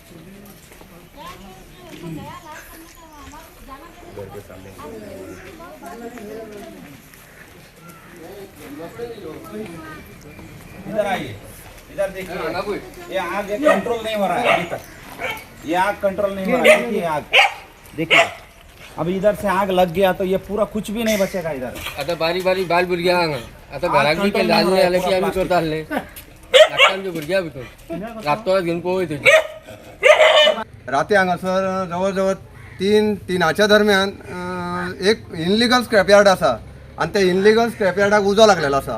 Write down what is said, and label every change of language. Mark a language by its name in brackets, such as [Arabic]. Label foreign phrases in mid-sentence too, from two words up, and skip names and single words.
[Hindi] इधर आइए, इधर देखिए, ये आग कंट्रोल नहीं हो रहा है अभी तक. ये आग कंट्रोल नहीं हो रहा है. देखिए आग, देखिए अब इधर से आग लग गया तो ये पूरा कुछ भी नहीं बचेगा इधर. [Konkani] आता बारीक बारीक बाल भुरग्यां हांगा आता घराक बी केन्ना आजून जालें की आमी करता आसले. लागता आमच्या भुरग्यां भितर रातोळ्यात घेवन पळय थंय. राती हांगासर जवळ जवळ 3:00च्या दरम्यान एक [English] illegal scrap yard [Konkani] आसा आनी त्या [English] illegal scrap [Konkani] यार्डाक उजो लागलेलो आसा.